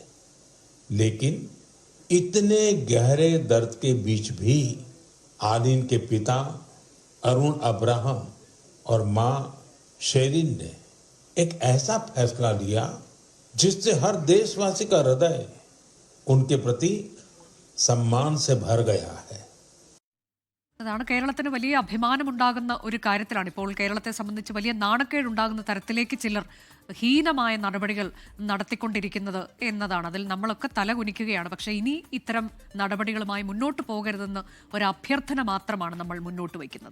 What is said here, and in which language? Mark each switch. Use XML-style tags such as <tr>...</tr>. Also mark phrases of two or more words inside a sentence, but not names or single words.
<hi>लेकिन इतने गहरे दर्द के बीच भी आलिन के पिता अरुण अब्राहम और मां शेरिन ने एक ऐसा फैसला लिया जिससे हर देशवासी का हृदय उनके प्रति सम्मान से भर गया है।</hi> <ml>അതാണ് കേരളത്തിന് വലിയ അഭിമാനമുണ്ടാകുന്ന ഒരു കാര്യത്തിലാണ് ഇപ്പോൾ കേരളത്തെ സംബന്ധിച്ച് വലിയ നാണക്കേടുണ്ടാകുന്ന തരത്തിലേക്ക് ചിലർ ഹീനമായ നടപടികൾ നടത്തിക്കൊണ്ടിരിക്കുന്നത് എന്നതാണ്. അതിൽ നമ്മളൊക്കെ തലകുനിക്കുകയാണ്. പക്ഷേ ഇനി ഇത്തരം നടപടികളുമായി മുന്നോട്ട് പോകരുതെന്ന് ഒരു അഭ്യർത്ഥന മാത്രമാണ് നമ്മൾ മുന്നോട്ട് വയ്ക്കുന്നത്.</ml>